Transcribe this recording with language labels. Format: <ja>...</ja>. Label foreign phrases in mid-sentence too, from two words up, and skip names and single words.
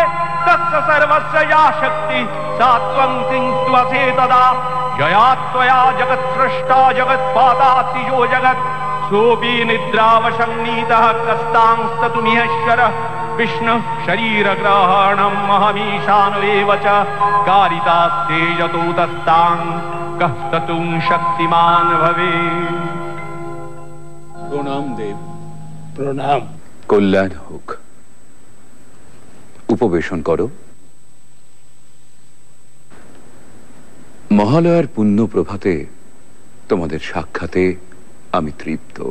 <sa>तस्य सर्वस्य या शक्ति सा त्वं सिंस्त्वसे तदा जया त्वया जगत्सृष्टा जगत्पादातिजो जगत् सोऽपि निद्रावशन्नीतः कस्तांस्ततुमिहेश्वरः विष्णु शरीरग्रहणं अहमीशानमेव च कारितास्ते यतोतस्तां कः स्तुं शक्तिमान भवे।</sa> <bn>প্রণাম দেব। প্রণাম। কল্যাণ হোক। উপবেশন করো। মহালয়ার পুণ্য প্রভাতে তোমাদের সাক্ষাতে আমি তৃপ্ত।</bn>